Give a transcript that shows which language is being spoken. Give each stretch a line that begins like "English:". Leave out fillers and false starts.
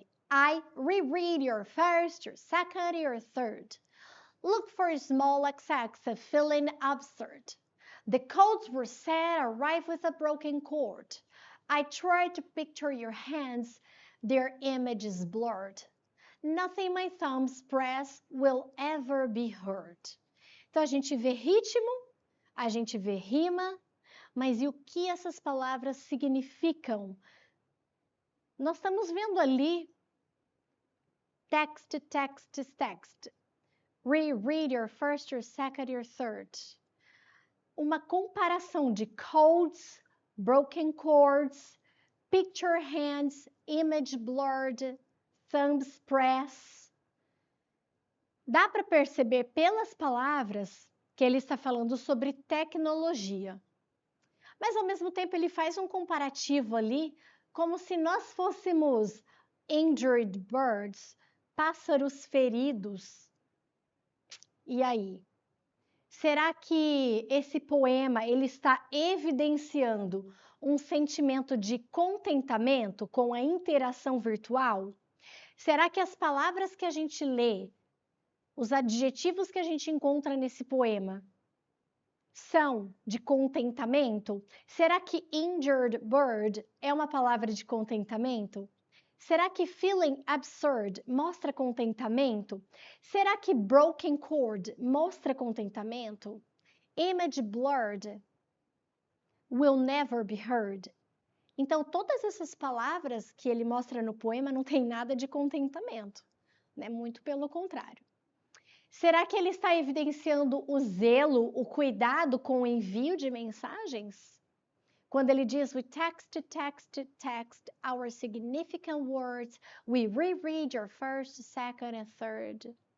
English: I reread your first, your second, your third. Look for small XX of feeling absurd. The codes were set, arrive with a broken chord. I try to picture your hands, their image is blurred. Nothing my thumbs press will ever be heard.
Portuguese: Então a gente vê ritmo, a gente vê rima, mas e o que essas palavras significam? Nós estamos vendo ali
English: text, text, text. Reread your first, your second, your third.
Portuguese: Uma comparação de
English: codes, broken chords, picture hands, image blurred, thumbs press.
Portuguese: Dá para perceber pelas palavras que ele está falando sobre tecnologia. Mas ao mesmo tempo ele faz um comparativo ali, como se nós fôssemos
English: injured birds,
Portuguese: pássaros feridos. E aí? Será que esse poema ele está evidenciando um sentimento de contentamento com a interação virtual? Será que as palavras que a gente lê, os adjetivos que a gente encontra nesse poema, são de contentamento? Será que
English: injured bird
Portuguese: é uma palavra de contentamento? Será que
English: feeling absurd
Portuguese: mostra contentamento? Será que
English: broken chord
Portuguese: mostra contentamento?
English: Image blurred will never be heard.
Portuguese: Então, todas essas palavras que ele mostra no poema não tem nada de contentamento, né? Muito pelo contrário. Será que ele está evidenciando o zelo, o cuidado com o envio de mensagens? Quando ele diz
English: we text, text, text our significant words, we reread your first, second and third.